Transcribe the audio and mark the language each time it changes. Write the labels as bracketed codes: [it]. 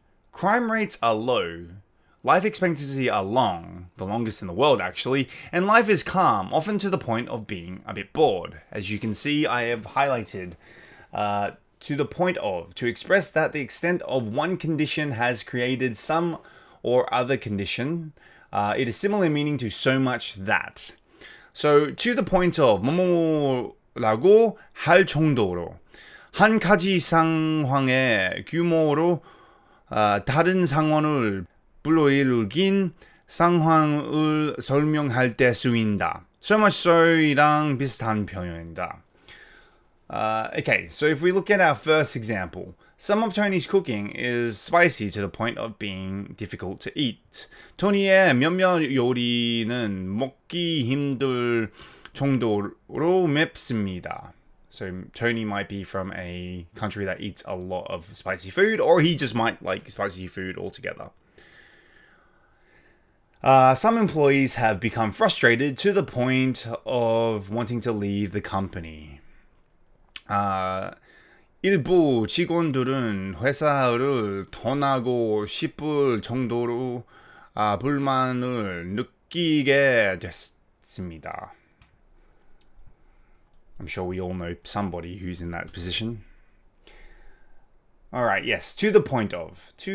[en] Crime rates are low, life expectancy are long, the longest in the world actually, and life is calm, often to the point of being a bit bored. As you can see, I have highlighted to the point of, to express that the extent of one condition has created some or other condition. It is similar meaning to so much that. [ko] So, to the point of, 뭐뭐라고 할 정도로, 한 가지 상황의 규모로 다른 상황을 불러일으킨 상황을 설명할 때 쓰인다. [en] So much so이랑 [ko] 비슷한 표현이다. [en] Okay, so if we look at our first example, some of Tony's cooking is spicy to the point of being difficult to eat. [ko] 토니의 몇몇 요리는 먹기 힘들 정도로 맵습니다. [en] So Tony might be from a country that eats a lot of spicy food, or he just might like spicy food altogether. Some employees have become frustrated to the point of wanting to leave the company. [ko] 일부 직원들은 회사를 떠나고 싶을 정도로 불만을 느끼게 됐습니다. [en] I'm sure we all know somebody who's in that position. Alright, yes, to the point of.